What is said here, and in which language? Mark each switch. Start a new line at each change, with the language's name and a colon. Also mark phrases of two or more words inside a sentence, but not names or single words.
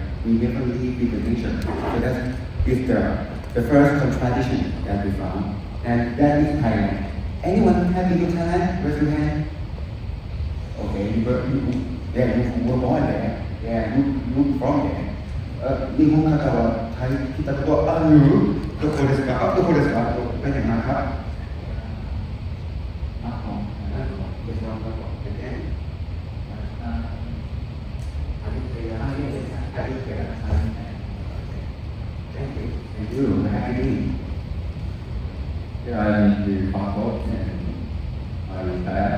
English: We never live with the nature. So that is the first contradiction that we found, and that is Thailand. Anyone have been to Thailand? Raise your hand. Okay, you were born there. Yeah, you from there.
Japanese: 日本方はタイ来たことはある？どこですか？どこですか？
Thai: ไปไหนมาครับ
English: I'm the passport and I retired.